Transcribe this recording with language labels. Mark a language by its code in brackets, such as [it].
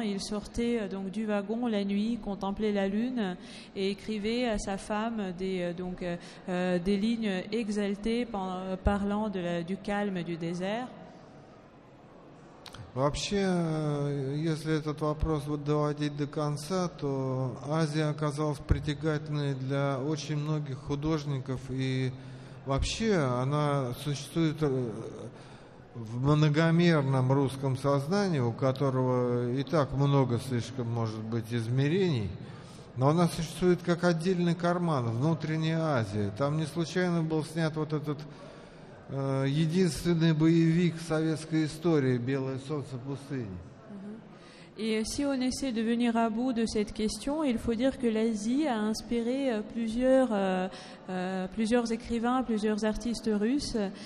[fr] Il sortait donc du wagon la nuit, contemplait la lune et écrivait à sa femme des lignes exaltées parlant du calme du désert. [ru] Вообще, если этот вопрос доводить до конца, то Азия оказалась притягательной для очень многих художников, и вообще она существует в многомерном русском сознании, у которого и так много слишком, может быть, измерений, но она существует как отдельный карман, внутренняя Азия. Там не случайно был снят вот этот единственный боевик советской истории «Белое солнце пустыни». [fr] Et si on essaie de venir à bout de cette question, il faut dire que l'Asie a inspiré plusieurs écrivains, plusieurs artistes russes.